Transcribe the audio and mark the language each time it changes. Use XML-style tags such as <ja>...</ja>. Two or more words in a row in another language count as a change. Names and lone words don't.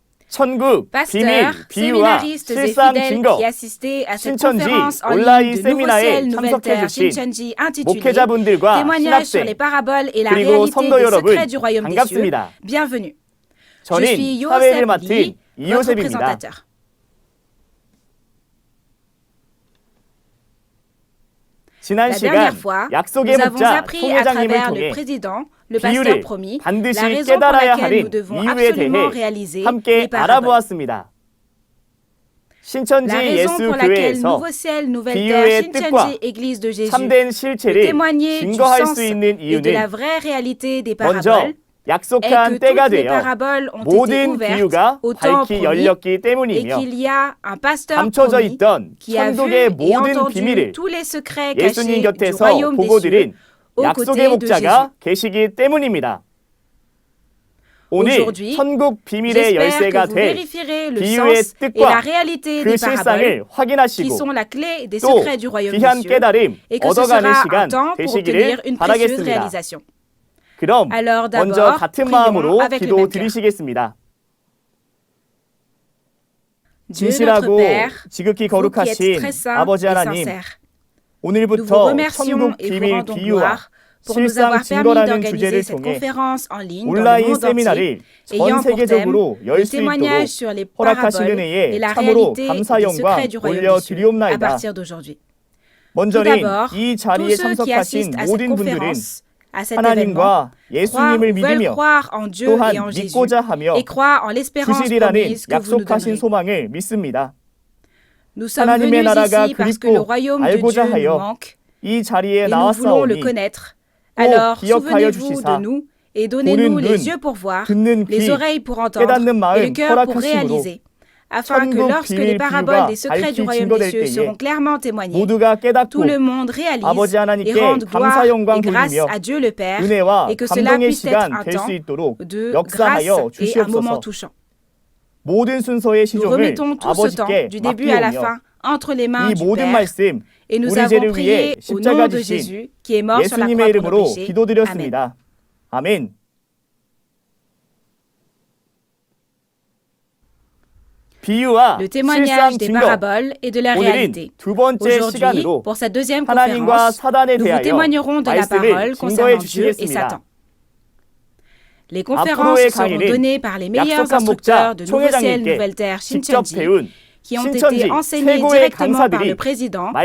<ko>천국, 비밀,</ko> <fr>Pasteurs,</fr> <ko>비유와</ko> <fr>séminaristes et</fr> <ko>실상</ko> <fr>fidèles</fr> <ko>증거</ko> <fr>qui assistaient à cette</fr> <ko>신천지</ko> <fr>conférence en</fr> <ko>온라인</ko> <fr>ligne de Nouveau</fr> <ko>세미나에</ko> <fr>Ciel, Nouvelle</fr> <ko>참석해</ko> <fr>Terre,</fr> <ko>주신</ko> <fr>Shincheonji, intitulé</fr> <ko>목회자분들과</ko> <fr>Témoignages sur les</fr> <ko>신학생</ko> <fr>paraboles et la</fr> <ko>그리고</ko> <fr>réalité</fr> <ko>성도</ko> <fr>des</fr> <ko>여러분</ko> <fr>secrets du royaume des cieux.</fr> <ko>반갑습니다.</ko> <fr>Bienvenue. Je</fr> <ko>저는</ko> <fr>suis</fr> <ko>사회를</ko> <fr>Yosef</fr> <ko>맡은</ko> <fr>Lee, votre</fr> <ko>이요셉입니다.</ko> <fr>présentateur.</fr> <ko>지난</ko> <fr>La dernière</fr> <ko>시간</ko> <fr>fois,</fr> <ko>약속의</ko> <fr>nous avons</fr> <ko>목자</ko> <fr>appris à</fr> <ko>총회장님을</ko> <fr>travers le</fr> <ko>통해</ko> <fr>président, le pasteur</fr> <ko>비유를</ko> <fr>promis, la</fr> <ko>반드시</ko> <fr>raison pour</fr> <ko>깨달아야</ko> <fr>laquelle nous</fr> <ko>하는</ko> <fr>devons</fr> <ko>이유에</ko> <fr>absolument</fr> <ko>대해</ko> <fr>réaliser</fr> <ko>함께</ko> <fr>les paraboles.</fr> <ko>알아보았습니다. 신천지</ko> <fr>La raison pour laquelle</fr> <ko>예수교회에서</ko> <fr>Nouveau Ciel, Nouvelle</fr> <ko>비유의</ko> <fr>Terre,</fr> <ko>뜻과</ko> <fr>Shincheonji, Église de Jésus,</fr> <ko>참된</ko> <fr>peut</fr> <ko>실체를</ko> <fr>témoigner du</fr> <ko>증거할</ko> <fr>sens</fr> <ko>수 있는</ko> <fr>et de la</fr> <ko>이유는</ko> <fr>vraie réalité des</fr> <ko>먼저</ko> <fr>paraboles est</fr> <ko>약속한</ko> <fr>que</fr> <ko>때가</ko> <fr>toutes les</fr> <ko>되어</ko> <fr>paraboles ont été</fr> <ko>모든</ko> <fr>ouvertes</fr> <ko>비유가</ko> <fr>au temps</fr> <ko>밝히</ko> <fr>promis</fr> <ko>열렸기</ko> <fr>et</fr> <ko>때문이며</ko> <fr>qu'il y a un pasteur</fr> <ko>감춰져</ko> <fr>promis</fr> <ko>있던</ko> <fr>qui a vu</fr> <ko>천국의</ko> <fr>et</fr> <ko>모든</ko> <fr>entendu</fr> <ko>비밀을</ko> <fr>tous les secrets</fr> <ko>예수님</ko> <fr>cachés du</fr> <ko>곁에서</ko> <fr>royaume des</fr> <ko>보고</ko> <fr>cieux</fr> <ko>드린</ko> <fr>aux</fr> <ko>약속의</ko> <fr>côtés de Jésus.</fr> <ko>목자가 계시기 때문입니다. 오늘</ko> <fr>Aujourd'hui,</fr> <ko>천국 비밀의</ko> <fr>j'espère</fr> <ko>열쇠가</ko> <fr>que vous</fr> <ko>될</ko> <fr>vérifierez le</fr> <ko>비유의</ko> <fr>sens et la</fr> <ko>뜻과</ko> <fr>réalité</fr> <ko>그</ko> <fr>des paraboles</fr> <ko>실상을</ko> <fr>qui</fr> <ko>확인하시고</ko> <fr>sont la clé des</fr> <ko>또</ko> <fr>secrets du royaume des</fr> <ko>귀한</ko> <fr>cieux</fr> <ko>깨달음</ko> <fr>et que ce</fr> <ko>얻어가는</ko> <fr>sera un</fr> <ko>시간</ko> <fr>temps pour obtenir</fr> <ko>되시기를</ko> <fr>une précieuse</fr> <ko>바라겠습니다.</ko> <fr>réalisation.</fr> <ko>그럼</ko> <fr>Alors</fr> <ko>먼저</ko> <fr>d'abord,</fr> <ko>같은</ko> <fr>prions</fr> <ko>마음으로</ko> <fr>avec le même cœur.</fr> <ko>기도드리시겠습니다.</ko> <fr>Dieu notre</fr> <ko>진실하고</ko> <fr>Père,</fr> <ko>지극히</ko> <fr>vous qui êtes</fr> <ko>거룩하신</ko> <fr>très saint</fr> <ko>아버지</ko> <fr>et</fr> <ko>하나님,</ko> <fr>sincère, nous vous</fr> <ko>오늘부터</ko> <fr>remercions</fr> <ko>천국</ko> <fr>et vous</fr> <ko>비밀</ko> <fr>rendons</fr> <ko>비유와</ko> <fr>gloire pour nous avoir</fr> <ko>실상</ko> <fr>permis</fr> <ko>증거라는</ko> <fr>d'organiser</fr> <ko>주제를</ko> <fr>cette</fr> <ko>통해</ko> <fr>conférence en ligne dans le</fr> <ko>온라인</ko> <fr>monde entier,</fr> <ko>세미나를 전</ko> <fr>ayant pour thème</fr> <ko>세계적으로 열</ko> <fr>le</fr> <ko>수</ko> <fr>témoignage</fr> <ko>있도록</ko> <fr>sur les</fr> <ko>허락하신</ko> <fr>paraboles et</fr> <ko>은혜에</ko> <fr>la</fr> <ko>참으로</ko> <fr>réalité</fr> <ko>감사</ko> <fr>des</fr> <ko>영광</ko> <fr>secrets du royaume des cieux à</fr> <ko>올려드리옵나이다.</ko> <fr>partir d'aujourd'hui. Tout</fr> <ko>먼저는</ko> <fr>d'abord,</fr> <ko>이</ko> <fr>tous</fr> <ko>자리에</ko> <fr>ceux qui</fr> <ko>참석하신</ko> <fr>assistent à cette</fr> <ko>모든 분들은</ko> <fr>conférence, à cet événement,</fr> <ko>하나님과</ko> <fr>croient</fr> <ko>예수님을</ko> <fr>ou veulent</fr> <ko>믿으며</ko> <fr>croire en Dieu et en</fr> <ko>또한</ko> <fr>Jésus</fr> <ko>믿고자 하며</ko> <fr>et croient en l'espérance</fr> <ko>주시리라는</ko> <fr>promise que vous nous</fr> <ko>약속하신</ko> <fr>donnerez.</fr> <ko>소망을 믿습니다.</ko> <fr>Nous sommes</fr> <ko>하나님의</ko> <fr>venus</fr> <ko>나라가</ko> <fr>ici parce que le</fr> <ko>그립고</ko> <fr>royaume de</fr> <ko>알고자</ko> <fr>Dieu nous</fr> <ko>하여</ko> <fr>manque</fr> <ko>이 자리에</ko> <fr>et nous voulons le</fr> <ko>나왔사오니</ko> <fr>connaître.</fr> <ko>꼭</ko> <fr>Alors,</fr> <ko>기억하여</ko> <fr>souvenez-vous</fr> <ko>주시사</ko> <fr>de nous et donnez-nous</fr> <ko>보는</ko> <fr>les</fr> <ko>눈,</ko> <fr>yeux pour voir,</fr> <ko>듣는</ko> <fr>les</fr> <ko>귀,</ko> <fr>oreilles pour entendre</fr> <ko>깨닫는</ko> <fr>et le</fr> <ko>마음</ko> <fr>cœur pour</fr> <ko>허락하심으로</ko> <fr>réaliser, afin que</fr> <ko>천국</ko> <fr>lorsque</fr> <ko>비밀</ko> <fr>les paraboles des</fr> <ko>비유가</ko> <fr>secrets du</fr> <ko>밝히</ko> <fr>royaume des</fr> <ko>증거될</ko> <fr>cieux</fr> <ko>때에</ko> <fr>seront clairement témoignés,</fr> <ko>모두가</ko> <fr>tout</fr> <ko>깨닫고</ko> <fr>le monde réalise</fr> <ko>아버지</ko> <fr>et</fr> <ko>하나님께</ko> <fr>rende gloire</fr> <ko>감사 영광</ko> <fr>et grâce</fr> <ko>돌리며</ko> <fr>à Dieu le Père</fr> <ko>은혜와</ko> <fr>et que cela</fr> <ko>감동의</ko> <fr>puisse être</fr> <ko>시간</ko> <fr>un</fr> <ko>될 수</ko> <fr>temps</fr> <ko>있도록</ko> <fr>de</fr> <ko>역사하여</ko> <fr>grâce et un moment</fr> <ko>주시옵소서.</ko> <fr>touchant.</fr> <ko>모든 순서의</ko> <fr>Nous</fr> <ko>시종을</ko> <fr>remettons tout ce temps,</fr> <ko>아버지께</ko> <fr>du début à la</fr> <ko>맡기오며</ko> <fr>fin, entre les mains</fr> <ko>이</ko> <fr>du</fr> <ko>모든</ko> <fr>Père,</fr> <ko>말씀</ko> <fr>et nous</fr> <ko>우리</ko> <fr>avons</fr> <ko>죄를 위해</ko> <fr>prié au</fr> <ko>십자가</ko> <fr>nom de</fr> <ko>지신</ko> <fr>Jésus qui est mort sur la</fr> <ko>예수님의</ko> <fr>croix pour nos</fr> <ko>이름으로</ko> <fr>péchés. Amen.</fr> <ko>기도드렸습니다. 아멘. 비유와</ko> <fr>Le</fr> <ko>실상</ko> <fr>témoignage des</fr> <ko>증거.</ko> <fr>paraboles et de la réalité.</fr> <ko>오늘은 두 번째</ko> <fr>Aujourd'hui,</fr> <ko>시간으로</ko> <fr>pour cette deuxième</fr> <ko>하나님과</ko> <fr>conférence,</fr> <ko>사단에</ko> <fr>nous vous</fr> <ko>대하여</ko> <fr>témoignerons de la</fr> <ko>말씀을</ko> <fr>parole</fr> <ko>증거해</ko> <fr>concernant Dieu et</fr> <ko>주시겠습니다.</ko> <fr>Satan. Les conférences</fr> <ko>앞으로의</ko> <fr>seront</fr> <ko>강의는</ko> <fr>données par les meilleurs</fr> <ko>약속한</ko> <fr>instructeurs</fr> <ko>목자</ko> <fr>de Nouveau Ciel,</fr> <ko>총회장님께</ko> <fr>Nouvelle Terre,</fr> <ko>직접</ko> <fr>Shincheonji,</fr> <ko>배운</ko> <fr>qui ont</fr> <ko>신천지</ko> <fr>été enseignés</fr> <ko>최고의</ko> <fr>directement par</fr> <ko>강사들이</ko> <fr>le président, le</fr>